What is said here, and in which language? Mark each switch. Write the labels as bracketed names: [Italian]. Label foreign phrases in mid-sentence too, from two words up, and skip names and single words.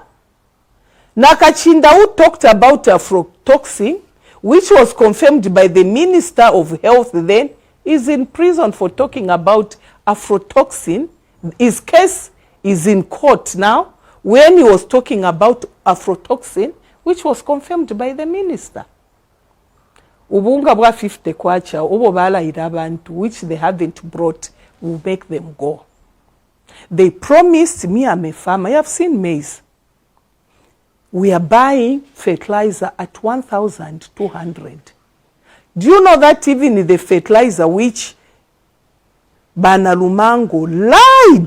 [English] Nakachinda, who talked about aflatoxin, which was confirmed by the Minister of Health then, is in prison for talking about aflatoxin. His case is in court now when he was talking about aflatoxin, which was confirmed by the minister. [Bemba] Ubunga bwa 50 kwacha, obo bala irabantu, [English] which they haven't brought, will make them go. They promised me, I'm a farmer. I have seen maize. We are buying fertilizer at 1,200. Do you know that even the fertilizer which Banalumango lied?